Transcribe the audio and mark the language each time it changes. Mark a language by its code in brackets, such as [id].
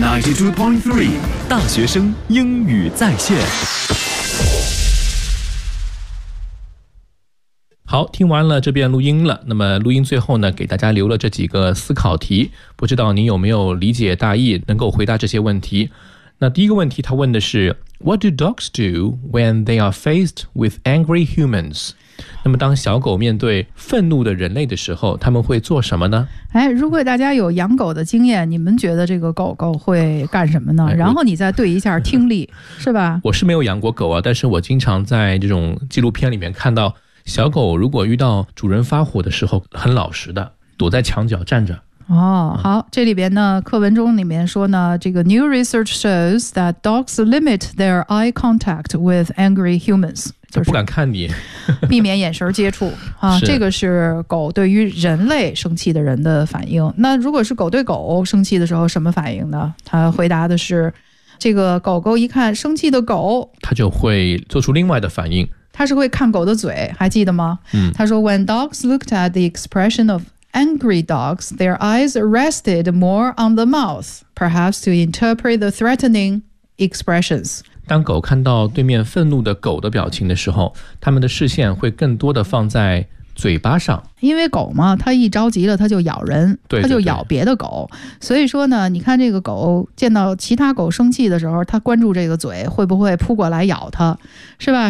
[zh] FM92.3 大学生英语在线。好，听完了这遍录音了，那么录音最后呢，给大家留了这几个思考题，不知道您有没有理解大意，能够回答这些问题。那第一个问题他问的是 [en] What do dogs do when they are faced with angry humans? [zh] 那么当小狗面对愤怒的人类的时候，他们会做什么呢？哎，如果大家有养狗的经验，你们觉得这个狗狗会干什么呢？然后你再对一下听力，是吧？我是没有养过狗啊，但是我经常在这种纪录片里面看到，小狗如果遇到主人发火的时候，很老实的，躲在墙角站着。哦，好，这里边呢，课文中里面说呢，这个 [en] new research shows that dogs limit their eye contact with angry humans， [zh] 就是不敢看你，避免眼神接触啊。这个是狗对于人类生气的人的反应。那如果是狗对狗生气的时候，什么反应呢？他回答的是，这个狗狗一看生气的狗，他就会做出另外的反应。他是会看狗的嘴，还记得吗？嗯，他说 [en] when dogs looked at the expression of angry dogs, their eyes rested more on the mouth, perhaps to interpret the threatening expressions. [zh] 当狗看到对面愤怒的狗的表情的时候，他们的视线会更多的放在嘴巴上。因为狗嘛，它一着急了它就咬人，对对对，它就咬别的狗。所以说呢，你看这个狗见到其他狗生气的时候，它关注这个嘴会不会扑过来咬它，是吧？